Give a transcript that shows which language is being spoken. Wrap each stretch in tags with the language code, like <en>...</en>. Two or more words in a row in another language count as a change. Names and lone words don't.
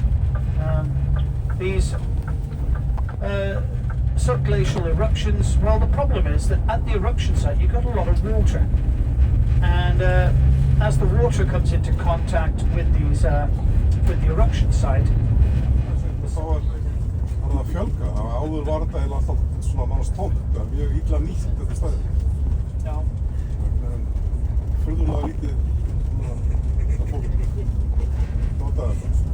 <en>These subglacial eruptions, well, the problem is that at the eruption site you've got a lot of water, and as the water comes into contact with the eruption site,</en> <is>að fjölga. Áður var þetta eiginlega alltaf svona nánast tómt. Það er mjög illa nýtt þetta stæði. Já. En furðulega lítið að fólk nota þetta.</is>